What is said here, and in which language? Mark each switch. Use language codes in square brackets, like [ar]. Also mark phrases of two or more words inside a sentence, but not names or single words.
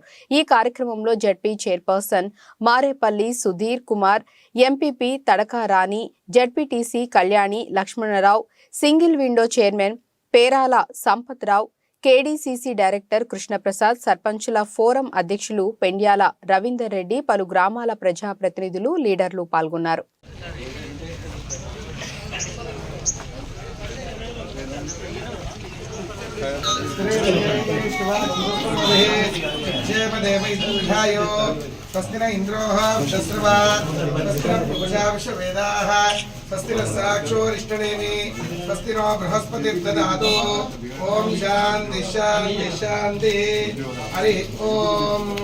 [te] ఈ కార్యక్రమంలో జడ్పీ చైర్పర్సన్ మారేపల్లి సుధీర్ కుమార్, ఎంపీపీ తడకా రాణి, జడ్పీటీసీ కళ్యాణి లక్ష్మణరావు, సింగిల్ విండో చైర్మన్ పేరాల సంపత్రావు, కేడీసీసీ డైరెక్టర్ కృష్ణప్రసాద్, సర్పంచుల ఫోరం అధ్యక్షులు పెండ్యాల రవీందర్ రెడ్డి, పలు గ్రామాల ప్రజాప్రతినిధులు, లీడర్లు పాల్గొన్నారు. [sa] स्वस्ति न इंद्रोः वृषस्रवा स्वस्ति न पूषा विश्ववेदाः स्वस्ति न साक्षोरिष्टनेमि स्वस्ति नो बृहस्पतिर्दधातु ओम शान्ति शान्ति शान्ति हरि ओम